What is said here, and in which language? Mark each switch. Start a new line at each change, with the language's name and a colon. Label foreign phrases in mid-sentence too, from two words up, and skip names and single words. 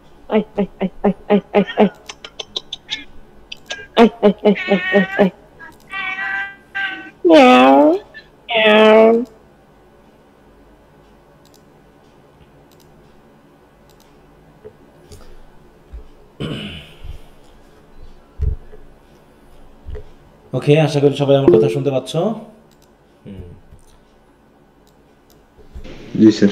Bangla: Ay, ay, ay, ay, ay, ay, ay. Ay, ay, ay, ay, ay, ay. Meow, meow. ওকে, আশা করি সবাই আমার কথা শুনতে পাচ্ছ। জি স্যার।